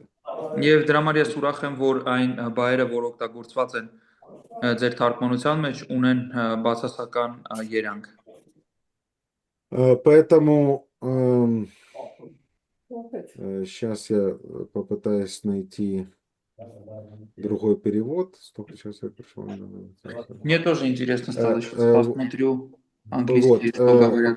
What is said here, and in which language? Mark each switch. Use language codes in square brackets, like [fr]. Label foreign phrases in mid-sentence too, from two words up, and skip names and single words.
[hy] Եվ դրա համար ես ուրախ եմ, որ այն բայերը, որ օգտագործված են ձեր թարգմանության մեջ, ունեն բացասական երանգ։ [ru] Поэтому сейчас я попытаюсь найти другой перевод. Стоп, сейчас я пришел. Мне тоже интересно стало, сейчас посмотрю английский, что говорят.